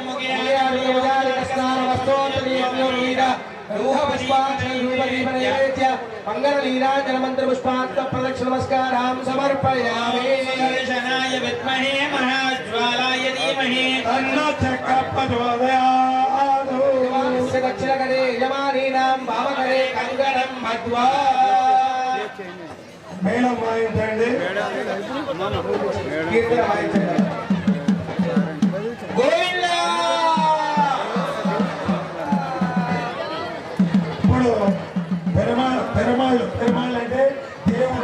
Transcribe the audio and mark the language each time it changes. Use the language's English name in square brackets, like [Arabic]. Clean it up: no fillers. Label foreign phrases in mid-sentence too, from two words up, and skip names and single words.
[Sanskrit] मंगललीलाजनमंत्रपुष्पात्मप्रदक्षिणनमस्कारां समर्पयामि दर्शनाय विद्महे महाज्वालाय धीमहि तन्नो प्रचोदयात् दक्षिणकरे यजमानीनां वामकरे कंगणं मध्वा [Telugu] మేళం వాయించండి. కీర్తన వాయించండి. గోవిందా ఇప్పుడు పెరుమాళ్ళు అంటే దేవుడు